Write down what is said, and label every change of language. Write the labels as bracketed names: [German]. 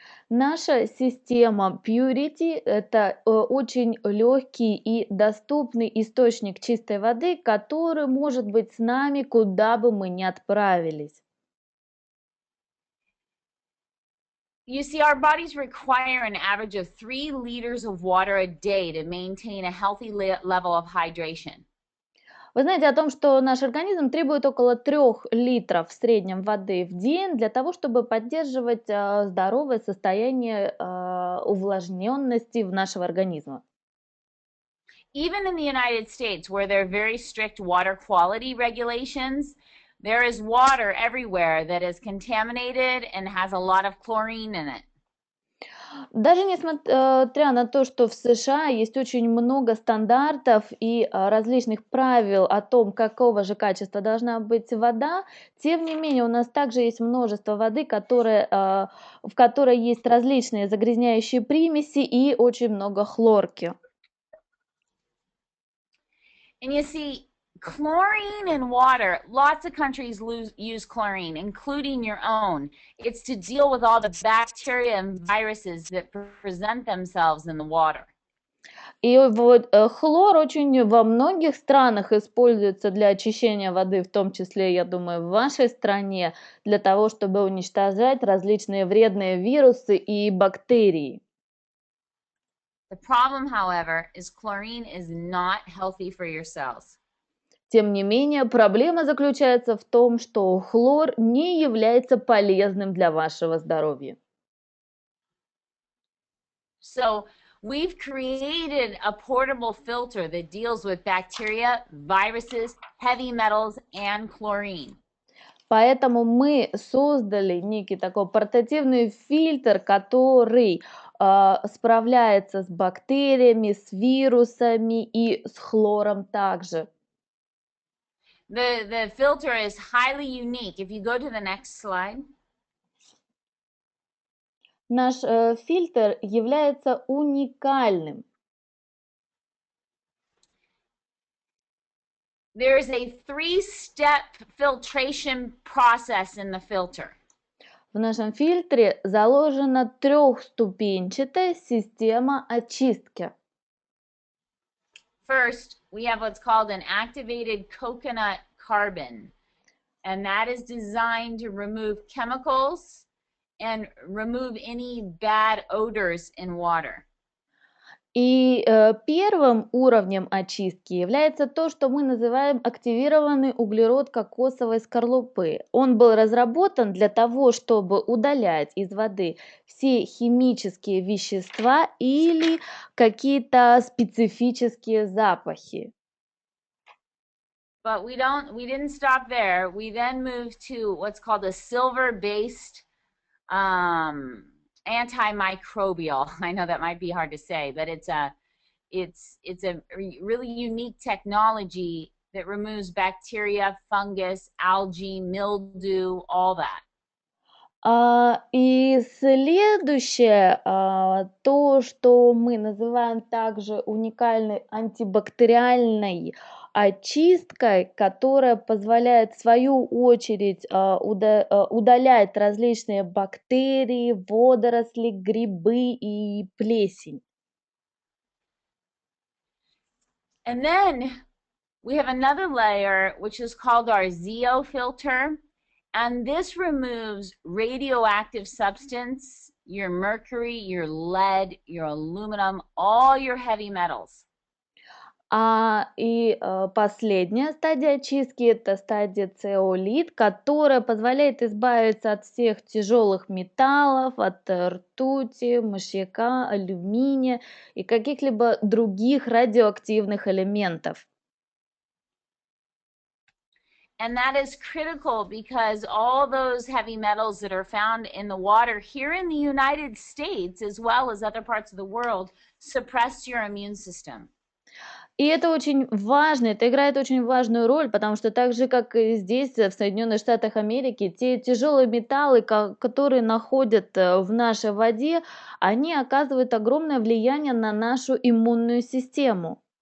[Russian] Наша система Puritii– это очень легкий и доступный источник чистой воды, который может быть с нами, куда бы мы ни отправились. [English] You see, our bodies require an average of 3 liters of water a day to maintain a healthy level of hydration. [Russian] Вы знаете о том, что наш организм требует около 3 литров в среднем воды в день для того, чтобы поддерживать здоровое состояние увлажненности нашего организма. [English] Even in the United States, where there are very strict water quality regulations, There is water everywhere that is contaminated and has a lot of chlorine in it. [Russian] Даже несмотря на то, что в США есть очень много стандартов и различных правил о том, какого же качества должна быть вода, тем не менее у нас также есть множество воды, в которой есть различные загрязняющие примеси и очень много хлорки. [English] And you see, chlorine in water, lots of countries use chlorine, including your own. It's to deal with all the bacteria and viruses that present themselves in the water. [Russian] И вот хлор очень во многих странах используется для очищения воды, в том числе, я думаю, в вашей стране, для того, чтобы уничтожать различные вредные вирусы и бактерии. [English] The problem, however, is chlorine is not healthy for your cells. [Russian] Тем не менее, проблема заключается в том, что хлор не является полезным для вашего здоровья. [English] So we've created a portable filter that deals with bacteria, viruses, heavy metals, and chlorine. [Russian] Поэтому мы создали некий такой портативный фильтр, который справляется с бактериями, с вирусами и с хлором также. [English] The filter is highly unique. If you go to the next slide. [Russian] Наш фильтр является уникальным. [English] There is a 3-step filtration process in the filter. [Russian] В нашем фильтре заложена трехступенчатая система очистки. [English] First, we have what's called an activated coconut carbon, and that is designed to remove chemicals and remove any bad odors in water. [Russian] И первым уровнем очистки является то, что мы называем активированный углерод кокосовой скорлупы. Он был разработан для того, чтобы удалять из воды все химические вещества или какие-то специфические запахи. [English] But we didn't stop there. We then moved to what's called a silver-based antimicrobial. I know that might be hard to say, but it's a really unique technology that removes bacteria, fungus, algae, mildew, all that. [Russian] И следующее, то, что мы называем также уникальной антибактериальной очисткой, которая позволяет в свою очередь удалять различные бактерии, водоросли, грибы и плесень. [English] And then we have another layer, which is called our ZO filter. And this removes radioactive substance, your mercury, your lead, your aluminum, all your heavy metals. [Russian] И последняя стадия очистки – это стадия цеолит, которая позволяет избавиться от всех тяжелых металлов, от ртути, мышьяка, алюминия и каких-либо других радиоактивных элементов. [English] And that is critical because all those heavy metals that are found in the water here in the United States, as well as other parts of the world, suppress your immune system. [Russian] И это очень важно, это играет очень важную роль, потому что так же, как и здесь, в Соединенных Штатах Америки, те тяжелые металлы, которые находят в нашей воде, они оказывают огромное влияние на нашу иммунную систему.